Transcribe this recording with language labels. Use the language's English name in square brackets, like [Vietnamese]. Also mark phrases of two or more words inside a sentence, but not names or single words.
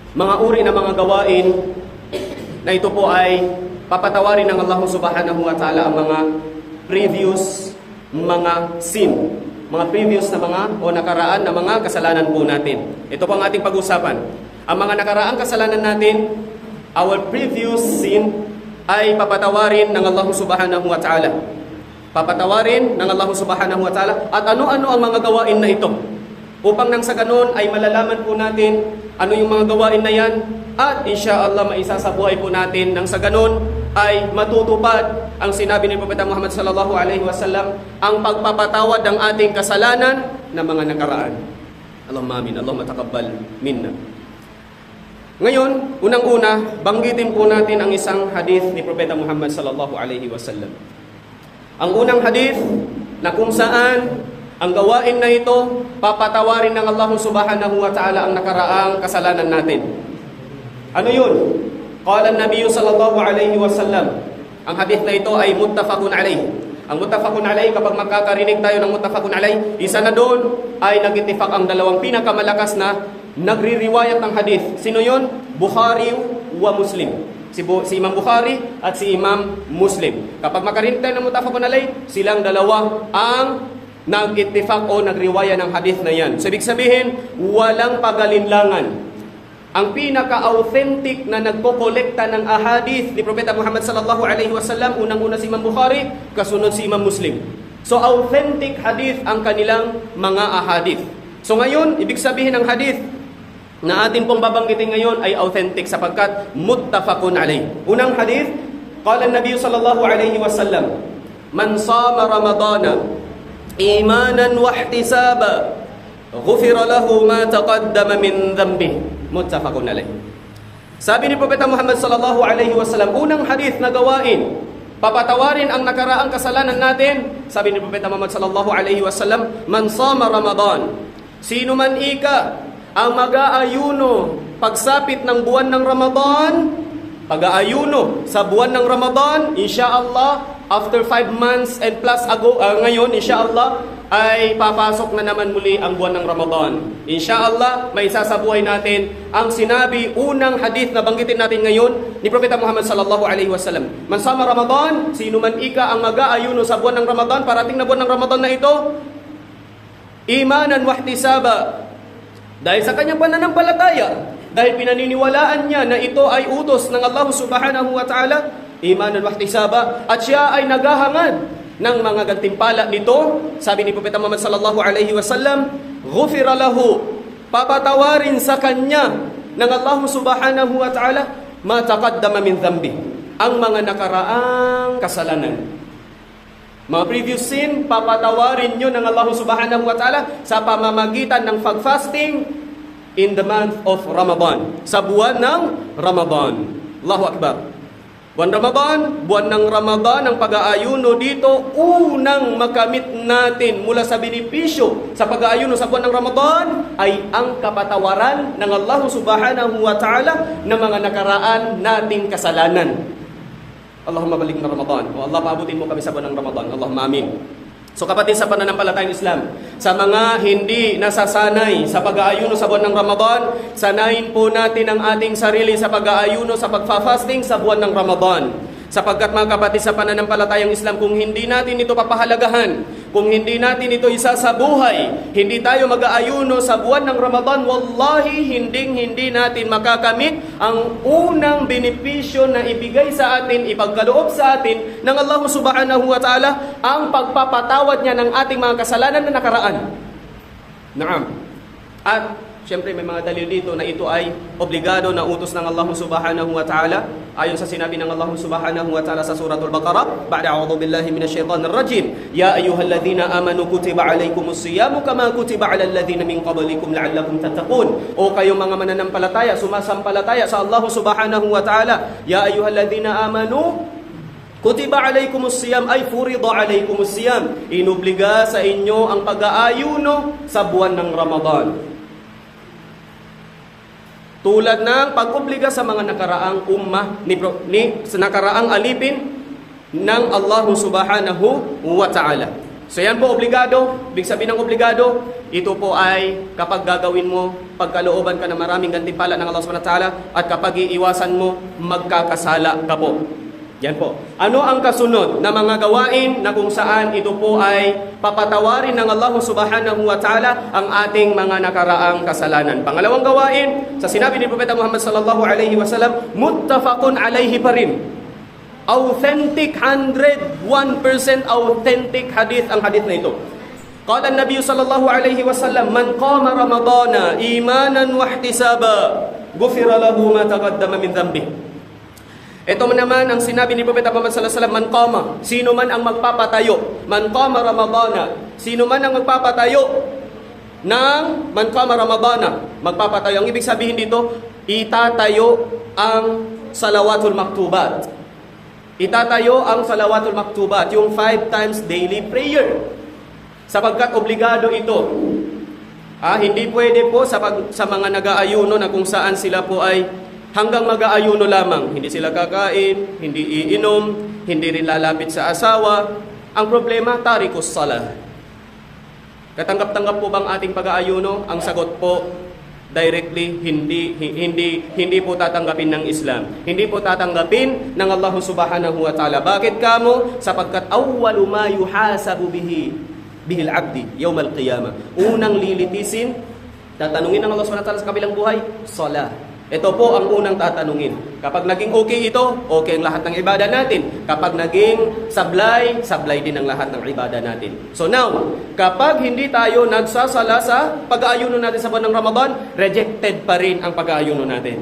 [Filipino] mga uri ng mga gawain na ito po ay papatawarin ng Allah [Arabic] سبحانه وتعالى [Filipino] ang mga previous mga sin, mga previous na mga o nakaraan na mga kasalanan po natin. Ito po ang ating pag-usapan. Ang mga nakaraang kasalanan natin, [English] our previous sin, [Filipino] ay papatawarin ng Allah [Arabic] سبحانه وتعالى. [Filipino] Papatawarin ng Allah [Arabic] سبحانه وتعالى. [Filipino] At ano-ano ang mga gawain na ito? Upang nang sa ganun ay malalaman po natin ano yung mga gawain na yan. At insyaallah maisasabuhay po natin nang sa ganun ay matutupad ang sinabi ni Propeta Muhammad [Arabic] صلى الله عليه وسلم, [Filipino] ang pagpapatawad ng ating kasalanan na mga nakaraan. [Arabic] اللهم آمين. اللهم تقبل منا. [Filipino] Ngayon, unang-una, banggitin po natin ang isang hadith ni Propeta Muhammad [Arabic] صلى الله عليه وسلم. [Filipino] Ang unang hadith na kung saan ang gawain na ito papatawarin ng Allah [Arabic] سبحانه وتعالى [Filipino] ang nakaraang kasalanan natin. Ano yun? [Arabic] قال النبي صلى الله عليه وسلم. [Filipino] Ang hadith na ito ay [Arabic] متفق عليه. [Filipino] Ang [Arabic] متفق عليه, [Filipino] kapag magkakarinig tayo ng [Arabic] متفق عليه, [Filipino] isa na doon ay nag-ittifaq ang dalawang pinakamalakas na nagri-riwayat ng hadith. Sino yun? Bukhari wa Muslim. Si Imam Bukhari at si Imam Muslim. Kapag makarinig tayo ng [Arabic] متفق عليه, [Filipino] silang dalawa ang nag-ittifaq o nagriwaya ng hadith na yan. So, ibig sabihin, walang pagalinlangan. Ang pinaka-authentic na nagkokolekta ng ahadith ni Propeta Muhammad [Arabic] صلى الله عليه وسلم, [Filipino] unang-una si Imam Bukhari, kasunod si Imam Muslim. So, authentic hadith ang kanilang mga ahadith. So, ngayon, ibig sabihin ng hadith na atin pong babanggitin ngayon ay authentic sapagkat [Arabic] متفق عليه. [Filipino] Unang hadith, [Arabic] قال النبي صلى الله عليه وسلم من صام رمضان إيمانا واحتسابا غفر له ما تقدم من ذنبه. متفق عليه. [Filipino] Sabi ni Propeta Muhammad [Arabic] صلى الله عليه وسلم, [Filipino] unang hadith na gawain papatawarin ang nakaraang kasalanan natin. Sabi ni Propeta Muhammad [Arabic] صلى الله عليه وسلم, من صام رمضان, [Filipino] sino man ika ang mag-aayuno pagsapit ng buwan ng Ramadan, pag-aayuno sa buwan ng Ramadan, insyaallah after 5 months and plus ago, ngayon, insyaallah, ay papasok na naman muli ang buwan ng Ramadan. Insyaallah, may sasabuhay natin ang sinabi, unang hadith na banggitin natin ngayon ni Propeta Muhammad [Arabic] صلى الله عليه وسلم. من صام رمضان, [Filipino] sino man ika ang mag-aayuno sa buwan ng Ramadan, parating na buwan ng Ramadan na ito, [Arabic] إيمانا واحتسابا, [Filipino] dahil sa kanyang pananampalataya, dahil pinaniniwalaan niya na ito ay utos ng Allah [Arabic] سبحانه وتعالى, إيمانا واحتسابا, [Filipino] at siya ay naghahangad ng mga gantimpala nito. Sabi ni Propeta Muhammad [Arabic] صلى الله عليه وسلم, غفر له, [Filipino] papatawarin sa kanya ng Allah [Arabic] سبحانه وتعالى ما تقدم من ذنبه, [Filipino] ang mga nakaraang kasalanan. Mga previous sin, papatawarin nyo ng Allah [Arabic] سبحانه وتعالى [Filipino] sa pamamagitan ng [English] fasting in the month of Ramadan, [Filipino] sa buwan ng Ramadan. [Arabic] الله أكبر. [Filipino] Buwan Ramadan, buwan ng Ramadan, ang pag-aayuno dito, unang makamit natin mula sa benepisyo sa pag-aayuno sa buwan ng Ramadan ay ang kapatawaran ng Allah [Arabic] سبحانه وتعالى [Filipino] ng mga nakaraan nating kasalanan. [Arabic] اللهم بلغنا رمضان. [Filipino] O Allah, paabutin mo kami sa buwan ng Ramadan. [Arabic] اللهم آمين. [Filipino] So kapatid sa pananampalatayang Islam, sa mga hindi nasasanay sa pag-aayuno sa buwan ng Ramadan, sanayin po natin ang ating sarili sa pag-aayuno, sa pagfa-fasting sa buwan ng Ramadan. Sapagkat mga kapatid sa pananampalatayang Islam, kung hindi natin ito papahalagahan, kung hindi natin ito isasabuhay, hindi tayo mag-aayuno sa buwan ng Ramadan, wallahi hindi natin makakamit ang unang benepisyo na ibigay sa atin, ipagkaloob sa atin ng Allah [Arabic] سبحانه وتعالى, [Filipino] ang pagpapatawad niya ng ating mga kasalanan na nakaraan. Naam. At siyempre may mga dalil dito na ito ay obligado na utos ng Allah [Arabic] سبحانه وتعالى [Filipino] ayon sa sinabi ng Allah [Arabic] سبحانه وتعالى [Filipino] sa suratul Baqarah, [Arabic] بعد أعوذ بالله من الشيطان الرجيم يا أيها الذين آمنوا كتب عليكم الصيام كما كتب على الذين من قبلكم لعلكم تتقون. [Filipino] O kayong mga mananampalataya, sumasampalataya sa Allah [Arabic] سبحانه وتعالى, يا أيها الذين آمنوا كتب عليكم الصيام, [Filipino] ay [Arabic] فرض عليكم الصيام, [Filipino] inubliga sa inyo ang pag-aayuno sa buwan ng Ramadan. Tulad ng pag-obliga sa mga nakaraang ummah sa nakaraang alipin ng Allah [Arabic] سبحانه وتعالى. [Filipino] So yan po, obligado. Ibig sabihin ng obligado, ito po ay kapag gagawin mo, pagkalooban ka ng maraming gantimpala ng Allah SWT, at kapag iiwasan mo, magkakasala ka po. Yan po. Ano ang kasunod na mga gawain na kung saan ito po ay papatawarin ng Allah [Arabic] سبحانه وتعالى [Filipino] ang ating mga nakaraang kasalanan? Pangalawang gawain, sa sinabi ni Propeta Muhammad [Arabic] صلى الله عليه وسلم, متفق عليه [Filipino] pa rin. Authentic, 101% authentic hadith ang hadith na ito. [Arabic] قال النبي صلى الله عليه وسلم من قام رمضان إيمانا واحتسابا غفر له ما تقدم من ذنبه. [Filipino] Ito naman ang sinabi ni Propeta Muhammad [Arabic] صلى الله عليه وسلم, من قام, [Filipino] sino man ang magpapatayo, [Arabic] من قام رمضان, [Filipino] sino man ang magpapatayo ng [Arabic] من قام رمضان, [Filipino] magpapatayo. Ang ibig sabihin dito, itatayo ang [Arabic] الصلوات المكتوبات. [Filipino] Itatayo ang [Arabic] الصلوات المكتوبات, [Filipino] yung [English] 5 times daily prayer. [Filipino] Sapagkat obligado ito. Hindi pwede po sa mga nag-aayuno na kung saan sila po ay hanggang mag-aayuno lamang. Hindi sila kakain, hindi iinom, hindi rin lalapit sa asawa. Ang problema, [Arabic] تارك الصلاة. [Filipino] Katanggap-tanggap po bang ating pag-aayuno? Ang sagot po, directly, hindi po tatanggapin ng Islam. Hindi po tatanggapin ng Allah [Arabic] سبحانه وتعالى. [Filipino] Bakit kamo? [Arabic] Sapagkat أول ما يحاسب به العبد يوم القيامة. [Filipino] Unang lilitisin, tatanungin ng Allah [Arabic] سبحانه وتعالى [Filipino] sa kabilang buhay, salah. Ito po ang unang tatanungin. Kapag naging okay ito, okay ang lahat ng ibadah natin. Kapag naging sablay, sablay din ang lahat ng ibadah natin. [English] So now, [Filipino] kapag hindi tayo nagsasala sa pag-aayuno natin sa buwan ng Ramadan, rejected pa rin ang pag-aayuno natin.